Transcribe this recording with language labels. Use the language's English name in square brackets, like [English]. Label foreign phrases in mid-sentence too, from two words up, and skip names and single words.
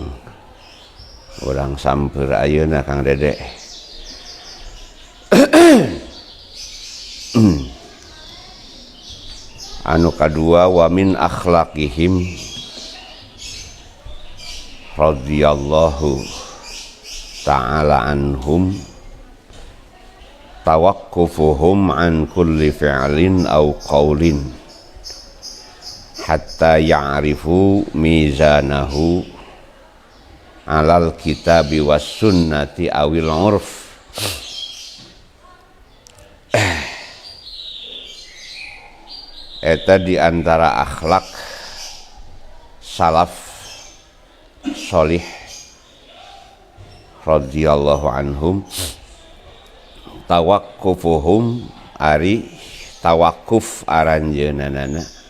[Sundanese] Urang samper ayeuna Kang Dede. Anu kadua [Arabic] ومن أخلاقهم رضي الله تعالى عنهم توقفهم عن كل فعل أو قول حتى يعرفوا ميزانه على الكتاب والسنة أو العرف. [Sundanese] Eta diantara akhlak salaf solih [Arabic] رضي الله عنهم توقفهم [Sundanese] ari tawakuf aranjeunana.